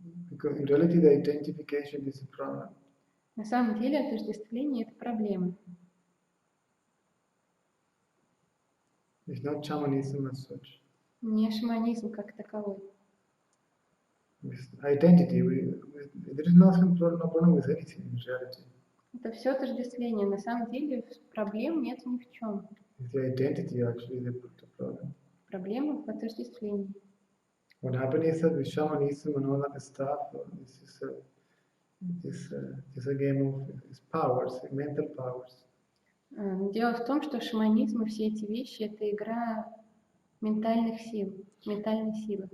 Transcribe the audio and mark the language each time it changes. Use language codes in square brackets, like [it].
[en] Because in reality the identification is a problem. [ru] На самом деле отождествление – это проблема. [en] It's not shamanism as such. [ru] Не шаманизм как таковой. [en] With identity, there is no problem with anything in reality. [ru] Это все отождествление. На самом деле проблем нет ни в чем. [en] It's the identity actually the problem. [ru] Проблема в отождествлении. [en] What happened is that with shamanism and all that stuff, this is a game of powers, mental powers. [ru] Дело в том, что шаманизм и все эти вещи – это игра ментальных сил, ментальной силы.